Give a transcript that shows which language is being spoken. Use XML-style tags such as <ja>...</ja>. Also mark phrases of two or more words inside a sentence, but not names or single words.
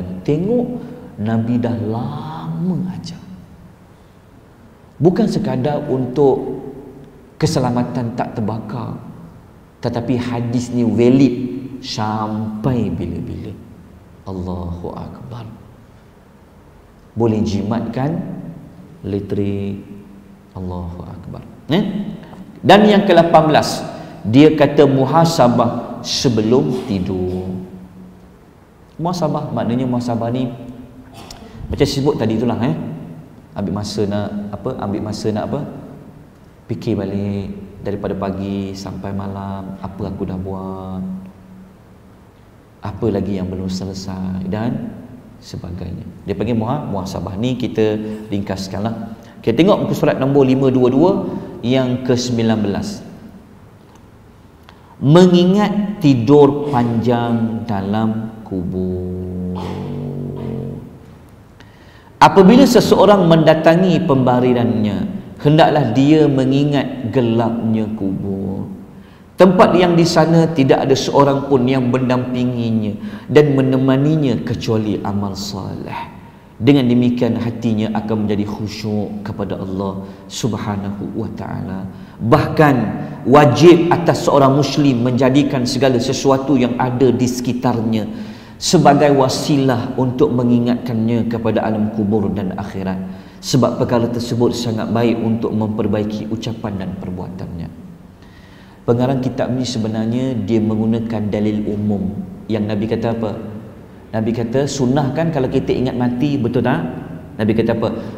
<ms>Tengok Nabi dah lama ajar. Bukan sekadar untuk keselamatan tak terbakar, tetapi hadis ni valid sampai bila-bila.</ms> <ar>Allahu Akbar.</ar> <ms>boleh jimatkan litrik.</ms> <ar>Allahu Akbar.</ar> <ms>Dan yang ke-18, dia kata muhasabah sebelum tidur. Muhasabah maknanya muhasabah ni macam sebut tadi itulah, ambil masa nak apa, fikir balik daripada pagi sampai malam, apa aku dah buat, apa lagi yang belum selesai dan sebagainya. Dia panggil muhasabah. Ni kita ringkaskanlah. Kita tengok muka surat nombor 522 yang ke-19.</ms> <id>Mengingat tidur panjang dalam kubur. Apabila seseorang mendatangi pembarirannya, hendaklah dia mengingat gelapnya kubur, tempat yang di sana tidak ada seorang pun yang mendampinginya dan menemaninya kecuali amal saleh. Dengan demikian hatinya akan menjadi khusyuk kepada Allah</id> <ar>Subhanahu wa taala.</ar> <id>Bahkan wajib atas seorang muslim menjadikan segala sesuatu yang ada di sekitarnya sebagai wasilah untuk mengingatkannya kepada alam kubur dan akhirat, sebab perkara tersebut sangat baik untuk memperbaiki ucapan dan perbuatannya.</id> <ms>Pengarang kitab ni sebenarnya dia menggunakan dalil umum. Yang Nabi kata apa? Nabi kata sunnah kan kalau kita ingat mati, betul tak? Nabi kata apa?</ms>